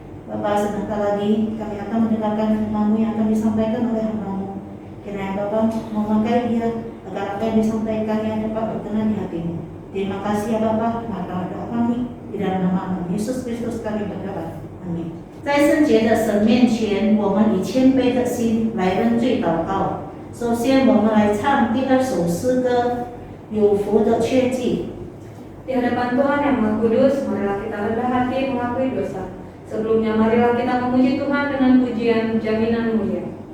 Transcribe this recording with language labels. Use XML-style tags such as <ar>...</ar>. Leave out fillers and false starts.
<id>Bapa, sebentar lagi kami akan mendengarkan firman-Mu yang akan disampaikan oleh hamba-Mu. Kiranya Bapa memakai dia agar apa yang disampaikannya dapat berkenan di hati-Mu. Terima kasih ya Bapa, maka doa kami di dalam nama Yesus Kristus kami berdoa. Amin.</id> <zh>在圣洁的神面前，我们以谦卑的心来认罪祷告。首先，我们来唱第二首诗歌《有福的确据》。</zh> <id>Di hadapan Tuhan yang Maha Kudus, marilah kita rendah hati mengakui dosa. Sebelumnya, marilah kita memuji Tuhan dengan pujian jaminan mulia.</id>